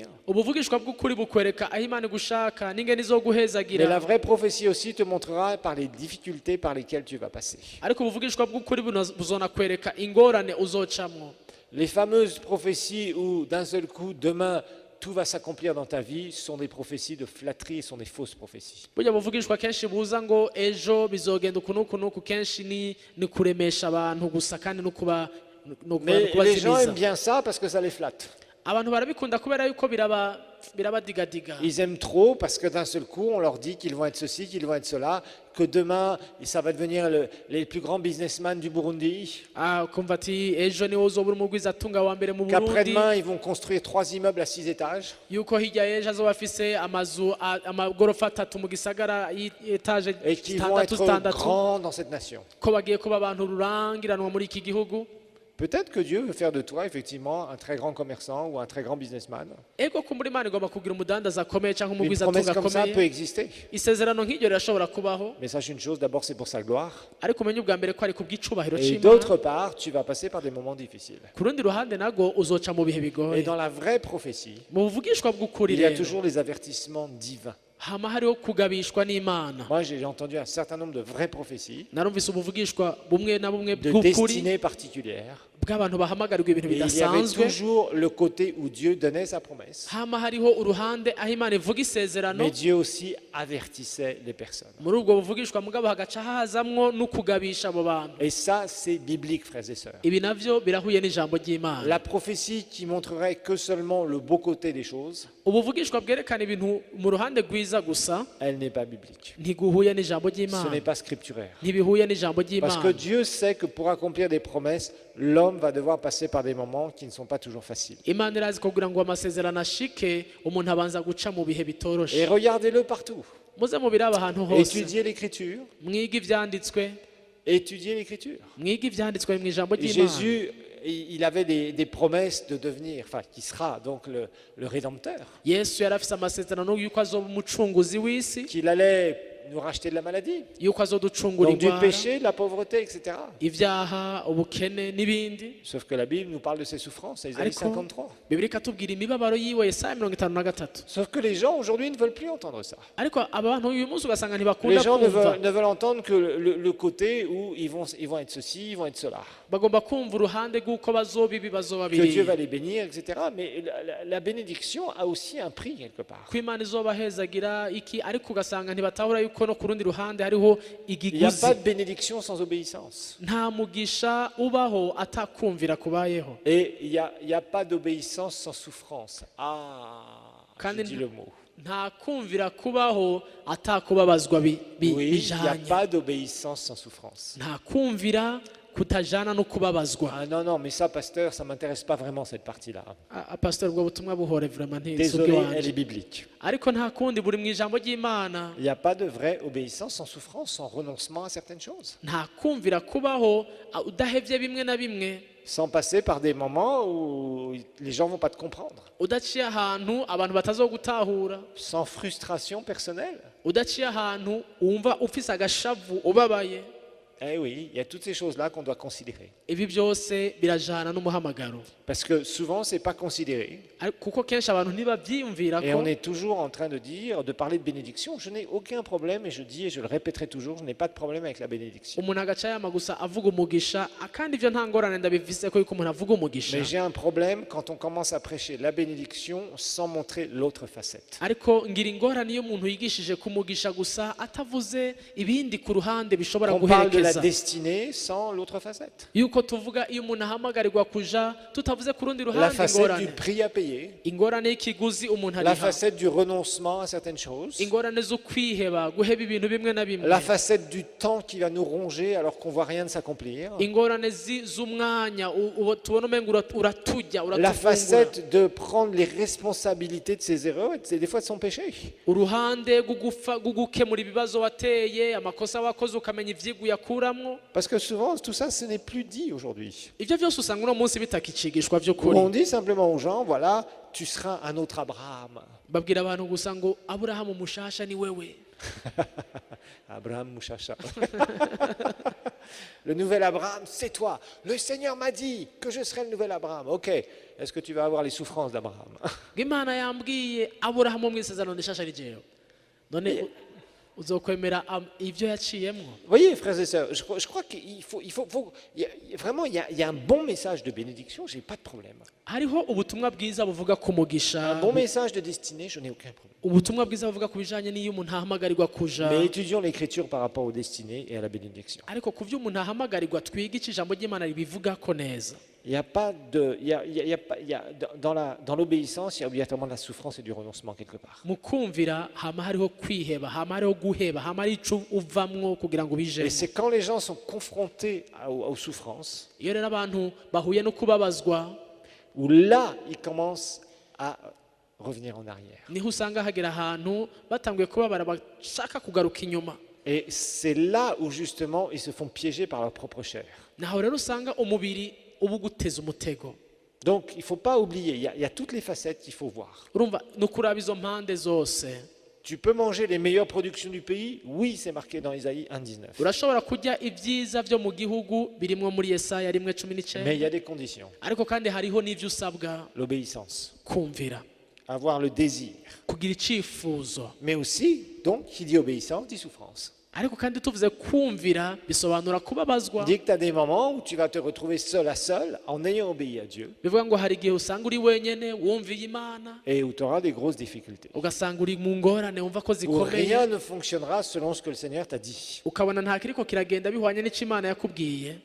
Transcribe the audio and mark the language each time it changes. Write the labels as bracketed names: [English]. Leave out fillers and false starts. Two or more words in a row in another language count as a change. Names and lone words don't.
[Rundi] ubuvugishwa bw'ukuri bukwereka aho imana igushaka n'ingene izo [French] Mais la [Rundi] guhezagira [French] vraie prophétie aussi te montrera par les difficultés par lesquelles tu vas passer. [Rundi] ariko ubuvugishwa bw'ukuri buzonakwereka ingorane uzocamwo [French] Les fameuses prophéties où d'un seul coup, demain, tout va s'accomplir dans ta vie, sont des prophéties de flatterie et sont des fausses prophéties. [Rundi] burya buvugishwa kenshi buza ngo ejo bizogenda uku n'uku n'uku kenshi ni kuremesha abantu gusa kandi no [French] Mais les gens aiment [Rundi] kubazimiza [French] bien ça parce que ça les flatte. [Rundi] abantu barabikunda kubera yuko birabadigadiga. [French] Ils aiment trop parce que d'un seul coup, on leur dit qu'ils vont être ceci, qu'ils vont être cela, que demain, ça va devenir les plus grands businessmen du Burundi, [Rundi] Kumva ati ejo niwe uzobura umugwizatunga wa mbere mu Burundi, [French] qu'après-demain, ils vont construire 3 immeubles à 6 étages, [Rundi] yuko hirya y'ejo azoba afise amagorofa atatu mu gisagara y'etaje [French] et qu'ils vont être [Rundi] zitandatu [French] grands dans cette nation. [Rundi] ko bagiye kuba abantu rurangiranwa muri iki gihugu. [French] Peut-être que Dieu veut faire de toi, effectivement, un très grand commerçant ou un très grand businessman. [Rundi] Ego kumbura Imana igomba kugira umudandaza akomeye cyangwa [French] Une promesse [Rundi] umugwizatunga [French] comme ça peut [Rundi] akomeye. [French] exister. [Rundi] Isezerano nk'iryo rirashobora kubaho, [French] Mais sache une chose, d'abord, c'est pour sa gloire. [Rundi] ariko umenye ubwa mbere ko ari kubw'icubahiro [French] Et [Rundi] c'Imana. [French] d'autre part, tu vas passer par des moments difficiles. [Rundi] Ku rundi ruhande nago uzoca mu bihe [French] Et [Rundi] bigoye. [French] dans la vraie prophétie, [Rundi] Mu buvugishwa bw'ukuri [French] il y a [Rundi] rero [French] toujours les avertissements divins. [Rundi] hama hariho kugabishwa n'Imana. [French] Moi, j'ai entendu un certain nombre de vraies prophéties, [Rundi] Narumvise ubuvugishwa bumwe na bumwe [French] de [Rundi] bw'ukuri [French] destinées particulières. [Rundi] bw'abantu bahamagarirwa ibintu [French] Et il y avait [Rundi] bidasanzwe. [French] toujours le côté où Dieu donnait sa promesse. [Rundi] Hama hariho uruhande aho Imana ivuga isezerano, [French] Mais Dieu aussi avertissait les personnes. [Rundi] muri ubwo buvugishwa mugabo hagaca hazamwo no kugabisha abo bantu. [French] Et ça, c'est biblique, frères et sœurs. [Rundi] Ibi navyo birahuye n'ijambo ry'Imana. [French] La prophétie qui montrerait que seulement le beau côté des choses, [Rundi] Ubuvugishwa bwerekana ibintu mu ruhande rwiza gusa [French] elle n'est pas biblique. [Rundi] ntiguhuye n'ijambo [French] Ce n'est [Rundi] ry'Imana, [French] pas scripturaire. [Rundi] ntibihuye n'ijambo [French] Parce que [Rundi] ry'Imana. [French] Dieu sait que pour accomplir des promesses, l'homme va devoir passer par des moments qui ne sont pas toujours faciles. [Rundi] Imana irazi kugira ngo amasezerano ashike umuntu abanza guca mu bihe [French] Et [Rundi] bitoroshe. [French] regardez-le partout. [Rundi] Muze mubiraba ahantu hose, [French] Étudiez l'Écriture. [Rundi] mwige ivyanditswe, [French] Étudiez l'Écriture. [Rundi] mwige ivyanditswe mu ijambo [French] Et [Rundi] ry'Imana. [French] Jésus, il avait des promesses de devenir, enfin, qui sera donc le Rédempteur, [Rundi] Yesu yari afise amasezerano yuko azoba umucunguzi w'isi, [French] qu'il allait nous racheter de la maladie, [Rundi] yuko azoducungura [French] donc du [Rundi] indwara, [French] péché, de la pauvreté, etc. [Rundi] ivyaha, ubukene n'ibindi. [French] Sauf que la Bible nous parle de ses souffrances, Isaïe [Rundi] Ariko 53. Bibiliya ikatubwira imibabaro yiwe, Yesaya 53. [French] Sauf que les gens aujourd'hui ne veulent plus entendre ça. [Rundi] Ariko abantu uyu munsi ugasanga [French] Les [Rundi] ntibakunda [French] gens ne [Rundi] kumva, [French] veulent entendre que le côté où ils vont être ceci, ils vont être cela. [Rundi] bagomba kumva uruhande rw'uko bazoba ibi bazoba [French] Que Dieu va [Rundi] biriya, [French] les bénir, etc. Mais la bénédiction a aussi un prix quelque part. [Rundi] ko Imana izobahezagira iki, ariko ugasanga ntibatahura yuko no ku rundi ruhande hariho [French] Il n'y a [Rundi] igiguzi. [French] pas de bénédiction sans obéissance. [Rundi] Nta mugisha ubaho atakumvira kubayeho, [French] Et il n'y a pas d'obéissance sans souffrance. Ah, Quand je dis le mot. [Rundi] nta kumvira kubaho atakubabazwa [French] Oui, il n'y a [Rundi] bijanye, [French] pas d'obéissance sans souffrance. [Rundi] nta kumvira kutajana no kubabazwa. [French] Ah non, non, mais ça, pasteur, ça ne m'intéresse pas vraiment cette partie-là. [Rundi] Pastor, ubwo butumwa buhore vraiment ntisugi [French] Désolé, elle [Rundi] wanje, [French] est biblique. [Rundi] ariko nta kundi buri mu ijambo ry'Imana. [French] Il n'y a pas de vraie obéissance sans souffrance, sans renoncement à certaines choses. [Rundi] Nta kumvira kubaho udahevye bimwe na bimwe, [French] Sans passer par des moments où les gens ne vont pas te comprendre. [Rundi] udaciye ahantu abantu batazogutahura, [French] Sans frustration personnelle. [Rundi] udaciye ahantu wumva ufise agashavu ubabaye. [French] Eh oui, il y a toutes ces choses-là qu'on doit considérer. [Rundi] Ibi byose birajana n'umuhamagaro, [French] Parce que souvent, ce n'est pas considéré. [Rundi] kuko kenshi abantu ntibavyiyumvira [French] Et [Rundi] ko. [French] on est toujours en train de dire, de parler de bénédiction. Je n'ai aucun problème, et je dis, et je le répéterai toujours, je n'ai pas de problème avec la bénédiction. [Rundi] Umuntu agaca yama gusa avuga umugisha, kandi ivyo nta ngorane ndabivise ko yuko umuntu avuga umugisha, [French] Mais j'ai un problème quand on commence à prêcher la bénédiction sans montrer l'autre facette. [Rundi] ariko ngira ingorane iyo umuntu yigishije ku mugisha gusa atavuze ibindi ku ruhande bishobora [French] On parle de la [Rundi] guherekeza, [French] destinée sans l'autre facette. [Rundi] yuko tuvuga iyo umuntu ahamagarirwa kuja tutavuze ku rundi [French] La [Rundi] ruhande [French] facette du [Rundi] ingorane, [French] prix à payer, [Rundi] ingorane y'ikiguzi umuntu [French] la [Rundi] ariha, [French] facette du renoncement à certaines choses, [Rundi] ingorane zo kwiheba, guheba ibintu bimwe na bimwe, [French] la facette du temps qui va nous ronger alors qu'on voit rien de s'accomplir, [Rundi] ingorane z'umwanya tubona umenga uratujya [French] la [Rundi] uratuvungura, [French] facette de prendre les responsabilités de ses erreurs et des fois de son péché. [Rundi] uruhande rwo gukemura ibibazo wateye, amakosa wakoze ukamenya ivyigwa uyakuramwo. [French] Parce que souvent, tout ça, ce n'est plus dit aujourd'hui. [Rundi] Ivyo vyose usanga uno munsi bitakicigishwa [French] Où [Rundi] vy'ukuri, [French] on dit simplement aux gens, voilà, tu seras un autre Abraham. [Rundi] babwira abantu gusa ngo Aburahamu mushasha ni wewe. Abraham Mouchacha. [French] Le nouvel Abraham, c'est toi. Le Seigneur m'a dit que je serai le nouvel Abraham. Ok, est-ce que tu vas avoir les souffrances d'Abraham? [Rundi] Imana yambwiye Aburahamu mu isezerano rishasha ni jewe, none uzokwemera ivyo yaciyemwo? [French] Vous voyez, frères et sœurs, je crois qu'il vraiment, il y a un bon message de bénédiction, j'ai pas de problème. [Rundi] Hariho ubutumwa bwiza buvuga ku mugisha, [French] Un bon message de destinée, je n'ai aucun problème. [Rundi] ubutumwa bwiza buvuga ku bijanye n'iyo umuntu ahamagarirwa kuja, [French] Mais étudions l'écriture par rapport aux destinées et à la bénédiction. [Rundi] ariko ku vyo umuntu ahamagarirwa twige ico ijambo ry'Imana ribivuga ko neza. [French] Il n'y a pas de, il y a pas- il y a- dans l'obéissance, il y a obligatoirement de la souffrance et du renoncement quelque part. [Rundi] mu kumvira hama hariho kwiheba hama hariho guheba hama hari ico uvamwo kugira ngo [French] Et [Rundi] ubijemo. [French] c'est quand les gens sont confrontés aux souffrances, [Rundi] Iyo rero abantu bahuye no kubabazwa [French] où là, ils commencent à revenir en arrière. [Rundi] niho usanga hagera ahantu batanguye kubabara bashaka kugaruka inyuma. [French] Et c'est là où justement ils se font piéger par leur propre chair. [Rundi] Naho rero usanga umubiri uba uguteza umutego. [French] Donc il ne faut pas oublier, il y a toutes les facettes qu'il faut voir. [Rundi] Urumva ni ukuraba izo mpande zose. [French] Tu peux manger les meilleures productions du pays? Oui, c'est marqué dans Isaïe 1,19. [Rundi] Urashobora kurya ibyiza byo mu gihugu birimwo muri Yesaya 1:19. [French] Mais il y a des conditions. [Rundi] Ariko kandi hariho n'ivyo usabwa [French] L'obéissance, [Rundi] kumvira, [French] avoir le désir. [Rundi] kugira icifuzo. [French] Mais aussi, donc, qui dit obéissance dit souffrance. [Rundi] Ariko kandi tuvuze kumvira bisobanura kubabazwa. [French] Dit que tu as des moments où tu vas te retrouver seul à seul en ayant obéi à Dieu [Rundi] Bivuga ngo hari igihe usanga uri wenyene wumviye Imana [French] et où tu auras des grosses difficultés. [Rundi] ugasanga uri mu ngorane wumva ko [French] Où [Rundi] zikomeye, [French] rien ne fonctionnera selon ce que le Seigneur t'a dit. [Rundi] ukabona nta kiriko kiragenda bihwanye n'ico Imana yakubwiye.